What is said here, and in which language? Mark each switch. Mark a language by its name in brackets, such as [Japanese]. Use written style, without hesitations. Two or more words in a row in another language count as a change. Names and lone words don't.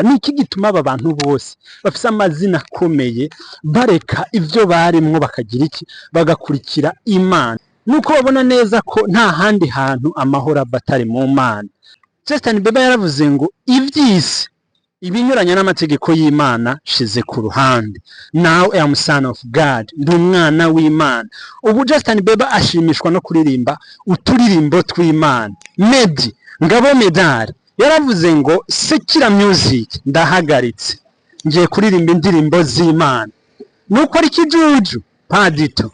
[Rundi] Ni iki gituma aba bantu bose bafise amazina akomeye bareka ivyo barimwo bakagira iki, bagakurikira Imana? Nuko babona neza ko nta handi hantu amahoro batari mu Mana. Justin Bieber yaravuze ngo ivy'isi ibinyuranya n'amategeko y'Imana shize ku ruhande. [English] Now I am son of God, [Rundi] ndi umwana w'Imana. Ubu Justin Bieber ashimishwa no kuririmba uturirimbo tw'Imana. Meddy, Ngabo Medali yaravuze ngo sekira music ndahagaritse, ngiye kuririmba indirimbo z'Imana. Nuko ari kijuju padito.